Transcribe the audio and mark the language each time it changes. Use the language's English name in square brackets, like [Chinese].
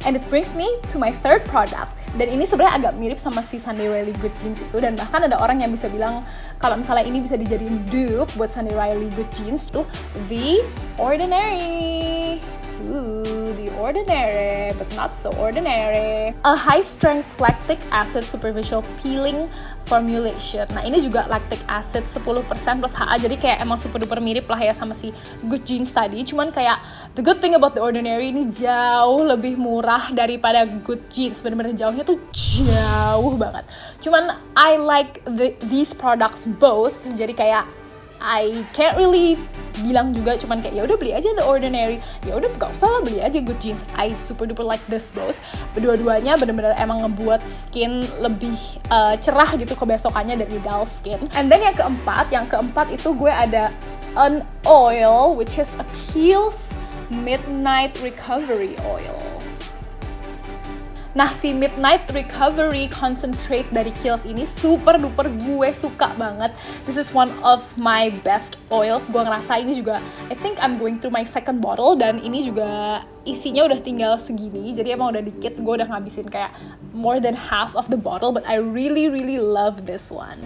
[English] And it brings me to my third product. [Indonesian] Dan ini sebenarnya agak mirip sama si Sunday Riley Good Jeans itu, dan bahkan ada orang yang bisa bilang kalau misalnya ini bisa dijadiin dupe buat Sunday Riley Good Jeans tuh, The Ordinary. [English] The Ordinary, but not so ordinary. A high-strength lactic acid superficial peeling formulation. [Indonesian] Nah, ini juga lactic acid 10% plus HA, jadi kayak emang super duper mirip lah ya sama si Good Jeans tadi. Cuman kayak [English] the good thing about [Indonesian] The Ordinary ini jauh lebih murah daripada Good Jeans. Bener-bener jauhnya tuh jauh banget. Cuman [English] I like these products both. [Indonesian] Jadi kayak [English] I can't really [Indonesian] bilang juga, cuman kayak ya udah beli aja The Ordinary, ya udah gak usah lah beli aja Good Jeans. [English] I super duper like this both. [Indonesian] Kedua-duanya bener-bener emang ngebuat skin lebih cerah gitu kebesokannya dari dull skin. [English] And then [Indonesian] yang keempat itu gue ada [English] an oil which is a Kiehl's Midnight Recovery Oil. [Indonesian] Nah, si Midnight Recovery Concentrate dari Kiehl's ini super duper gue suka banget. [English] This is one of my best oils. [Indonesian] Gue ngerasa ini juga, [English] I think I'm going through my second bottle, [Indonesian] dan ini juga isinya udah tinggal segini. Jadi emang udah dikit, gue udah ngabisin kayak [English] more than half of the bottle, but I really love this one.